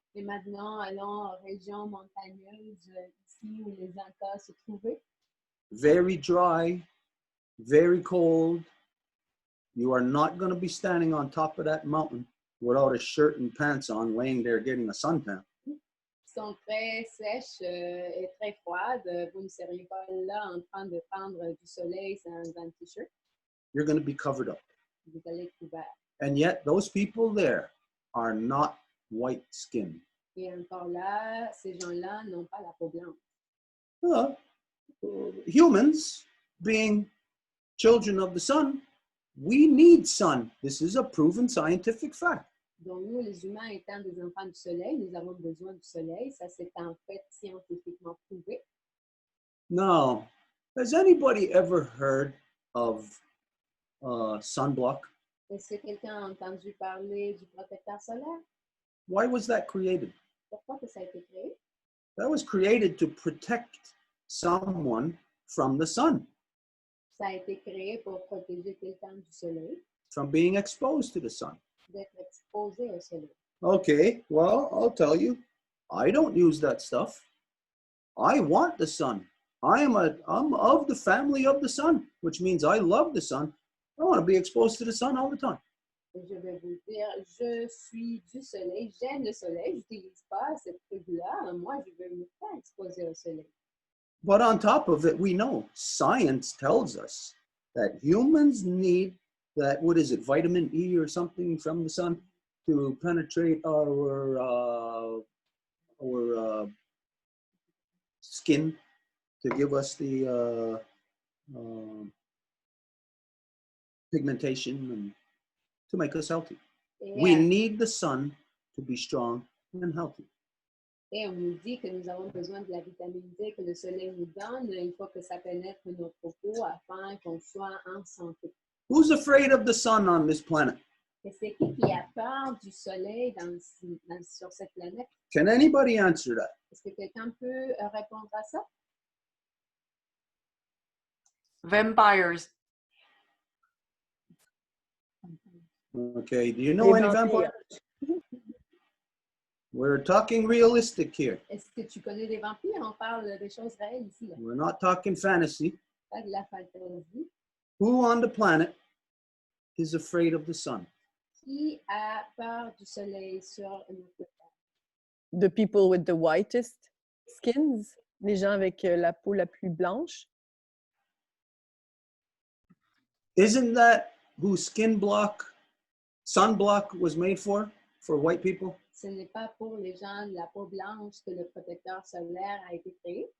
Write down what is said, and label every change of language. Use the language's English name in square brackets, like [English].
[French] Et maintenant, allons aux régions montagneuses ici où les Incas se trouvaient. [English] Very dry, very cold. You are not going to be standing on top of that mountain without a shirt and pants on, laying there getting a suntan. [French] Ils sont très sèches et très froides. Vous ne seriez pas là en train de prendre du soleil sans un t-shirt. [English] You're going to be covered up. [French] Vous allez être couvert. [English] And yet those people there are not white skinned. [French] Et encore là, ces gens-là n'ont pas la peau blanche. [English] Humans, being children of the sun, we need sun. This is a proven scientific fact. [French] Donc nous, les humains étant des enfants du soleil, nous avons besoin du soleil. Ça, c'est en fait scientifiquement prouvé. [English] Now, has anybody ever heard of sunblock? [French] Est-ce que quelqu'un a entendu parler du protecteur solaire? [English] Why was that created? [French] Pourquoi que ça a été créé? [English] That was created to protect someone from the sun. [French] Ça a été créé pour protéger quelqu'un du soleil, [English] from being exposed to the sun. [French] d'être exposé au soleil. [English] Okay, well, I'll tell you, I don't use that stuff. I want the sun. I'm of the family of the sun, which means I love the sun. I want to be exposed to the sun all the time. [French] Et je vais vous dire, je suis du soleil, j'aime le soleil, je n'utilise pas cette truc-là. Moi, je veux me faire exposer au soleil. [English] But on top of it, we know science tells us that humans need that, what is it, vitamin E or something from the sun to penetrate our skin to give us the pigmentation and to make us healthy. We need the sun to be strong and healthy. [French] Et on nous dit que nous avons besoin de la vitamine D que le soleil nous donne. Il faut que ça pénètre notre peau afin qu'on soit en santé. [English] Who's afraid of the sun on this planet? [French] Et c'est qui a peur du soleil sur cette planète? [English] Can anybody answer that? [French] Est-ce que quelqu'un peut répondre à ça? [English] Vampires. Okay, do you know any vampires? We're talking realistic here. [French] Est-ce que tu connais des vampires? On parle des choses réelles ici. Là. [English] We're not talking fantasy. [French] Pas de la fantaisie. [English] Who on the planet is afraid of the sun? [French] Qui a peur du soleil sur notre planète? [English] The people with the whitest skins, [French] les gens avec la peau la plus blanche. [English] Isn't that who sunblock was made for white people? [French] Ce n'est pas pour les gens de la peau blanche que le protecteur solaire a été créé,